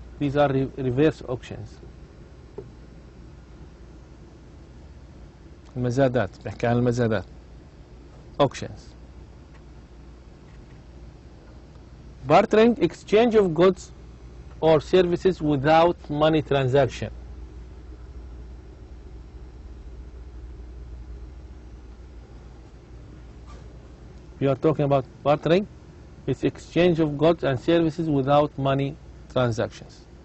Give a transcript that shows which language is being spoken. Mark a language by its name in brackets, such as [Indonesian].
[English] These are reverse auctions. [Arabic] المزادات، بحكي عن المزادات. [English] Auctions. Bartering, exchange of goods or services without money transaction. We are talking about bartering. It's exchange of goods and services without money transactions.